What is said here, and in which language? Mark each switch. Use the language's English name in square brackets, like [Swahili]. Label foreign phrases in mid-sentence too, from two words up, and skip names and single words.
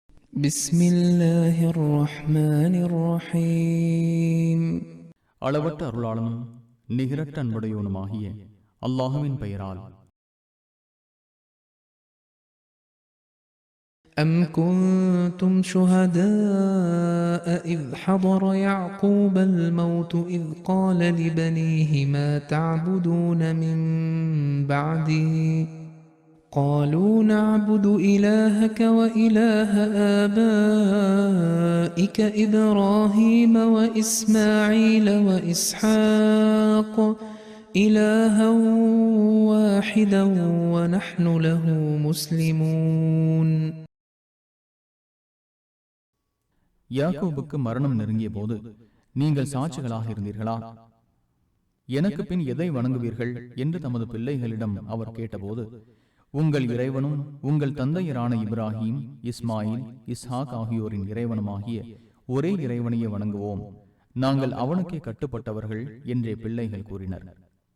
[Arabic] بسم الله الرحمن الرحيم. [Tamil] அளவற்ற அருளாளனும் நிகரற்ற அன்புடையவனுமாகிய அல்லாஹுவின் பெயரால். [Arabic] أم كنتم شهداء إذ حضر يعقوب الموت إذ قال لبنيه ما تعبدون من بعدي قالوا نعبد إلهك وإله آبائك إبراهيم وإسماعيل وإسحاق إلها واحدا ونحن له مسلمون. [Tamil] யாக்கோபுக்கு மரணம் நெருங்கிய போது நீங்கள் சாட்சிகளாக இருந்தீர்களா? எனக்கு பின் எதை வணங்குவீர்கள் என்று தமது பிள்ளைகளிடம் அவர் கேட்டபோது, உங்கள் இறைவனும் உங்கள் தந்தையரான இப்ராஹிம், இஸ்மாயில், இஸ்ஹாக் ஆகியோரின் இறைவனுமாகிய ஒரே இறைவனையே வணங்குவோம், நாங்கள் அவனுக்கே கட்டுப்பட்டவர்கள் என்றே பிள்ளைகள் கூறினர்.